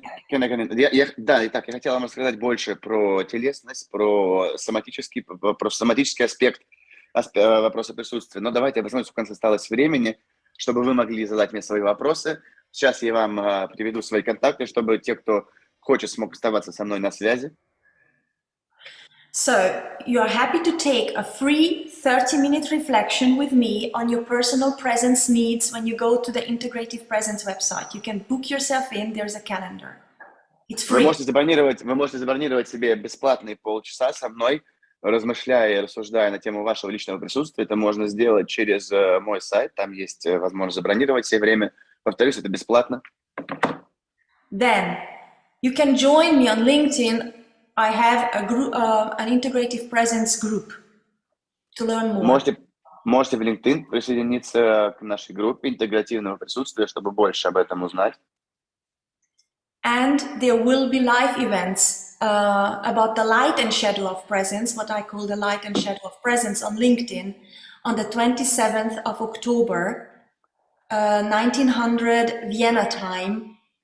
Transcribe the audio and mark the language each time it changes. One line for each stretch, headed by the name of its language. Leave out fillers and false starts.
Russian: Итак, я хотел вам рассказать больше про телесность, про соматический аспект вопроса присутствия. Но давайте, я посмотрю, сколько у нас осталось времени, чтобы вы могли задать мне свои вопросы. Сейчас я вам приведу свои контакты, чтобы те, кто хочет, смог оставаться со мной на связи.
English: So, you are happy to take a free 30-minute reflection with me on your personal presence needs when you go to the Integrative Presence website. You can book yourself in, there's a calendar. It's free.
Russian: Вы можете забронировать себе бесплатные полчаса со мной, размышляя и рассуждая на тему вашего личного присутствия. Это можно сделать через мой сайт, там есть возможность забронировать себе время. Повторюсь, это бесплатно.
English: Then, you can join me on LinkedIn. I have a group, an integrative presence group to learn more.
Russian: Можете в LinkedIn присоединиться к нашей группе интегративного присутствия, чтобы больше об этом узнать.
English: And there will be live events about the light and shadow of presence, what I call the light and shadow of presence on LinkedIn on the 27th of October, 1900 Vienna time.